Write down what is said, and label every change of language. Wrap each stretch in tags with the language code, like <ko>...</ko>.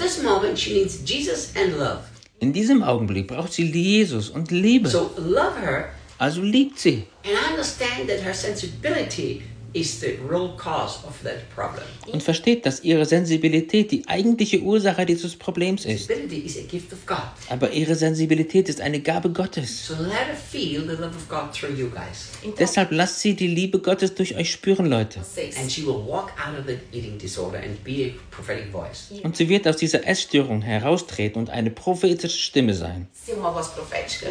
<de>In diesem Moment braucht sie Jesus und Liebe. In diesem Augenblick braucht sie Jesus und Liebe.</de> <en>So love her.</en> <de>Also liebt sie.</de> <en>And I understand that her sensibility is the real cause of that problem.</en> <de>Und versteht, dass ihre Sensibilität die eigentliche Ursache dieses Problems ist.</de> <en>Sensibility is a gift of God.</en> <de>Aber ihre Sensibilität ist eine Gabe Gottes.</de> <en>So let her feel the love of God through you guys.</en> <de>Deshalb lasst sie die Liebe Gottes durch euch spüren, Leute.</de> <en>And she will walk out of the eating disorder and be a prophetic voice.</en> <de>Und sie wird aus dieser Essstörung heraustreten und eine prophetische Stimme sein. Sie ist eine</de> <pt>voz profética.</pt>